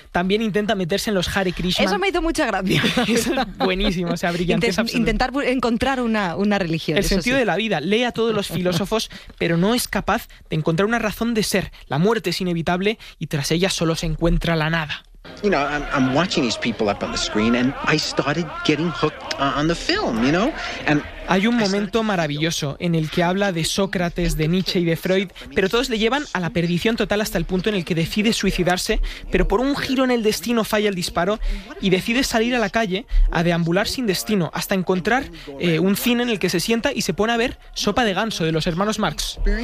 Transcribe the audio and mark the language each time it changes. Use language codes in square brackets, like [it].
[es] También intenta meterse en los Hare Krishna. Eso me hizo mucha gracia. Es buenísimo, o sea, brillante. Intentar encontrar una religión. El sentido sí. de la vida. Lee a todos los filósofos, pero no es capaz de encontrar una razón de ser. La muerte es inevitable y tras ella solo se encuentra la nada. [en] You know, I'm watching these people up on the screen and I started getting hooked on the film, you know? [es] And hay un momento maravilloso en el que habla de Sócrates, de Nietzsche y de Freud, pero todos le llevan a la perdición total hasta el punto en el que decide suicidarse, pero por un giro en el destino falla el disparo y decide salir a la calle a deambular sin destino hasta encontrar un cine en el que se sienta y se pone a ver Sopa de Ganso de los hermanos Marx.